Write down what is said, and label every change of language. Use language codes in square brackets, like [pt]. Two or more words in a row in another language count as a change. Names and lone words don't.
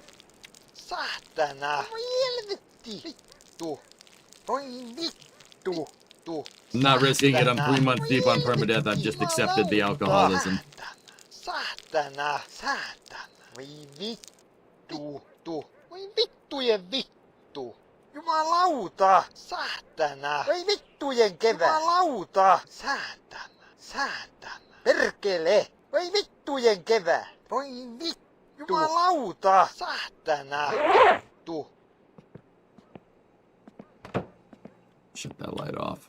[fi] Saatana! Helvetti! Vittu! Oi vittu! [en] I'm not risking it. I'm 3 months deep on permadeath. I've just accepted the alcoholism. [fi] Saatana! Saatana! Voi vittu! Voi vittujen vittu! Jumalauta! Saatana! Voi vittujen kevät! Jumalauta! Saatana! Saatana! Perkele! Voi vittujen kevät! Voi vittu! Jumalauta! Saatana! Vittu! [en] Shut that light off.